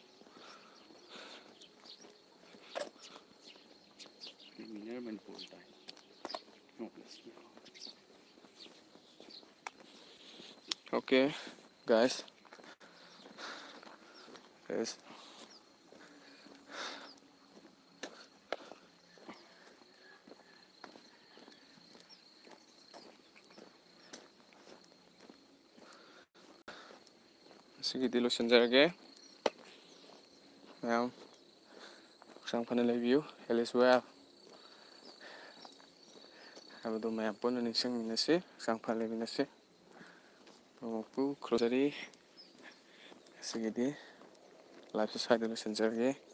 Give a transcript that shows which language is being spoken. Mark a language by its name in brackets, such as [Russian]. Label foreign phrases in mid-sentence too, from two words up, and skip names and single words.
[English] Winner Manipur time. No, let's see. Okay, guys. Yes. [Manipuri] ꯉꯁꯤꯒꯤꯗꯤ ꯂꯣꯏꯁꯤꯟꯖꯔꯒꯦ. ꯃꯌꯥꯝ ꯍꯛꯆꯥꯡ ꯐꯅ ꯂꯩꯕꯤꯌꯨ. [English] health is wealth [Manipuri] ꯍꯥꯏꯕꯗꯨ ꯃꯌꯥꯝ ꯄꯨꯟꯅ ꯅꯤꯡꯁꯤꯡꯃꯤꯟꯅꯁꯤ. ꯍꯛꯆꯥꯡ ꯐꯅ ꯂꯩꯃꯤꯟꯅꯁꯤ. ꯄꯨꯝꯅꯃꯛꯄꯨ ꯈꯨꯔꯨꯝꯖꯔꯤ. ꯉꯁꯤꯒꯤꯗꯤ ꯂꯥꯏꯐꯁꯦ ꯁ꯭ꯋꯥꯏꯗ ꯂꯣꯏꯁꯤꯟꯖꯔꯒꯦ.